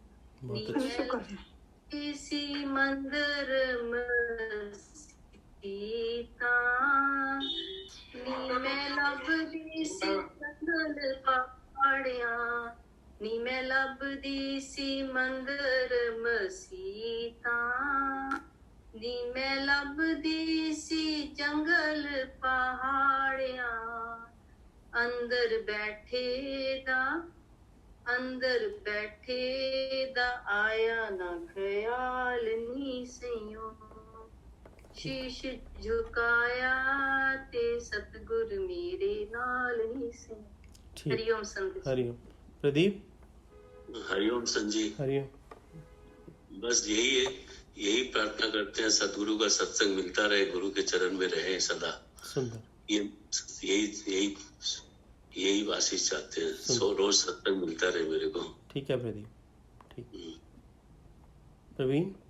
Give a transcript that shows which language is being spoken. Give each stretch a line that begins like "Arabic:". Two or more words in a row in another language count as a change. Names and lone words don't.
Punjabi: ਕਿਸੀ ਮੰਦਰ ਮਸੀਤਾ ਨੀ ਮੈਂ ਲੱਭਦੀ ਸੀ ਜੰਗਲ ਪਹਾੜੀਆ, ਨੀ ਮੈਂ ਲੱਭਦੀ ਸੀ ਮੰਦਰ ਮਸੀਤਾ, ਨੀ ਮੈਂ ਲੱਭਦੀ ਸੀ ਜੰਗਲ ਪਹਾੜੀਆ, ਅੰਦਰ ਬੈਠੇ ਦਾ ਆਇਆ ਨਾ ਖ਼ਿਆਲ ਨੀ ਸਈਓ, ਸ਼ੀਸ਼ ਝੁਕਾਇਆ ਤੇ ਸਤਿਗੁਰ ਮੇਰੇ ਨਾਲ ਨੀ ਸਈਓ।
Hindi: हरिओम संत। हरिओम। प्रदीप। हरिओम संत जी। हरिओम। बस यही प्रार्थना करते हैं सदगुरु का सत्संग मिलता रहे, गुरु के चरण में रहे सदा। सुंदर। यही आशीष चाहते हैं, 100 रोज सत्संग मिलता रहे मेरे को। ठीक है प्रदीप, ठीक। प्रवीण।